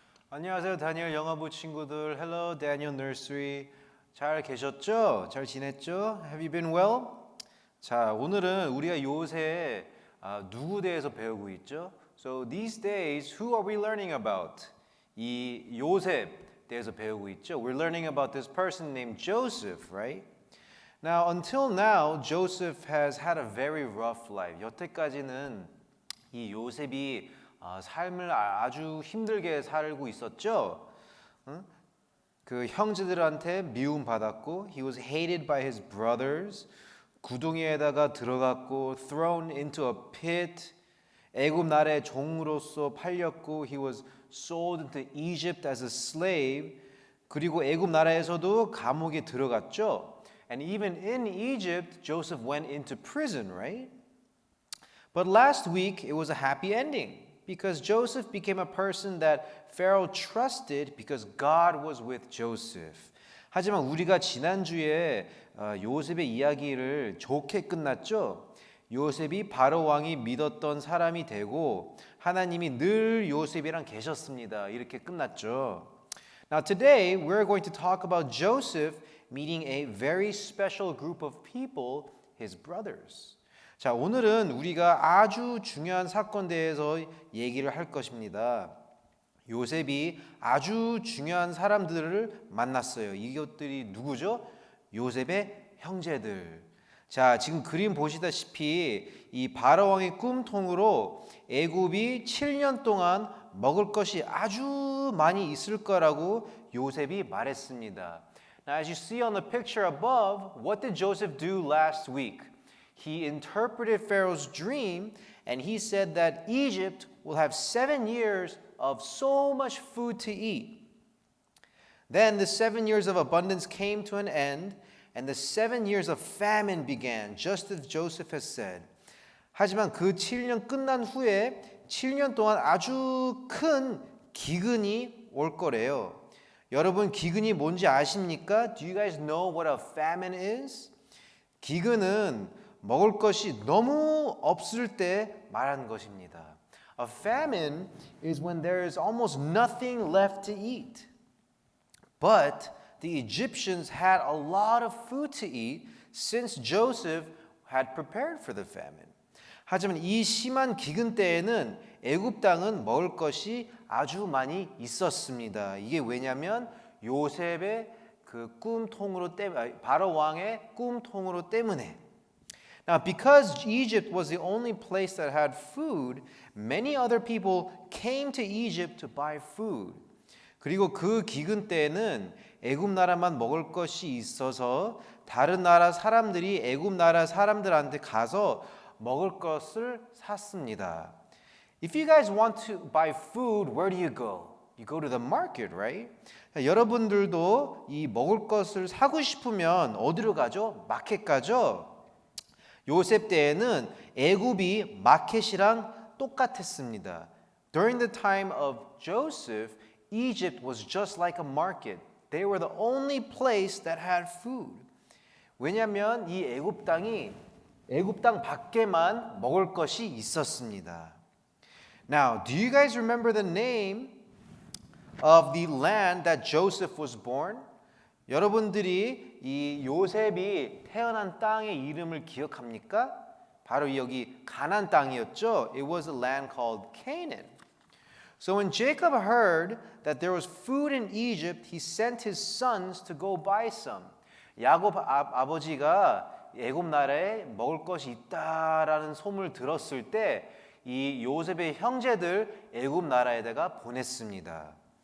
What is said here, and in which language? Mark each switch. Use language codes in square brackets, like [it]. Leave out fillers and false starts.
[ko] 안녕하세요, 다니엘 영어부 친구들. [en] Hello, Daniel Nursery. [ko] 잘 계셨죠? 잘 지냈죠? [en] Have you been well? [ko] 자, 오늘은 우리가 요새 누구 대해서 배우고 있죠? [en] So these days, who are we learning about? [ko] 이 요셉 대해서 배우고 있죠. [en] We're learning about this person named Joseph, right? Now, until now, Joseph has had a very rough life. [ko] 여태까지는 이 요셉이 삶을 아주 힘들게 살고 있었죠. 응? 그 형제들한테 미움 받았고, [en] he was hated by his brothers. [ko] 구덩이에다가 들어갔고, [en] thrown into a pit. [ko] 애굽 나라의 종으로서 팔렸고, [en] he was sold into Egypt as a slave. [ko] 그리고 애굽 나라에서도 감옥에 들어갔죠. [en] And even in Egypt, Joseph went into prison, right? But last week, it was a happy ending because Joseph became a person that Pharaoh trusted because God was with Joseph. [ko] 하지만 우리가 지난주에 요셉의 이야기를 좋게 끝났죠. 요셉이 바로 왕이 믿었던 사람이 되고 하나님이 늘 요셉이랑 계셨습니다. 이렇게 끝났죠. [en] Now today we're going to talk about Joseph meeting a very special group of people, his brothers. [ko] 자, 오늘은 우리가 아주 중요한 사건에 대해서 얘기를 할 것입니다. 요셉이 아주 중요한 사람들을 만났어요. 이것들이 누구죠? 요셉의 형제들. 자, 지금 그림 보시다시피 이 바로 왕의 꿈통으로 애굽이 7년 동안 먹을 것이 아주 많이 있을 거라고 요셉이 말했습니다. [en] Now, as you see on the picture above, what did Joseph do last week? He interpreted Pharaoh's dream and he said that Egypt will have 7 years of so much food to eat. Then the 7 years of abundance came to an end and the 7 years of famine began, just as Joseph has said. [ko] 하지만 그 7년 끝난 후에 7년 동안 아주 큰 기근이 올 거래요. 여러분 기근이 뭔지 아십니까? [en] Do you guys know what a famine is? [ko] 기근은 먹을 것이 너무 없을 때 말하는 것입니다. [en] A famine is when there is almost nothing left to eat. But the Egyptians had a lot of food to eat since Joseph had prepared for the famine. [ko] 하지만 이 심한 기근 때에는 애굽 땅은 먹을 것이 아주 많이 있었습니다. 이게 왜냐면 요셉의 그 꿈통으로 바로 왕의 꿈통으로 때문에. [en] Now, because Egypt was the only place that had food, many other people came to Egypt to buy food. [ko] 그리고 그 기근 때에는 애굽 나라만 먹을 것이 있어서 다른 나라 사람들이 애굽 나라 사람들한테 가서 먹을 것을 샀습니다. [en] If you guys want to buy food, where do you go? You go to the market, right? [ko] 여러분들도 이 먹을 것을 사고 싶으면 어디로 가죠? 마켓 가죠? 요셉 때에는 애굽이 마켓이랑 똑같았습니다. [en] During the time of Joseph, Egypt was just like a market. They were the only place that had food. [ko] 왜냐하면 이 애굽 땅이 애굽 땅 밖에만 먹을 것이 있었습니다. [en] Now, do you guys remember the name of the land that Joseph was born? [ko] 여러분들이 이 요셉이 태어난 땅의 이름을 기억합니까? 바로 여기 가나안 땅이었죠. [en] It was a land called Canaan. So when Jacob heard that there was food in Egypt, he sent his sons to go buy some. [ko] 야곱 아버지가 애굽 나라에 먹을 것이 있다라는 소문을 들었을 때 이 요셉의 형제들 애굽 나라에다가 보냈습니다.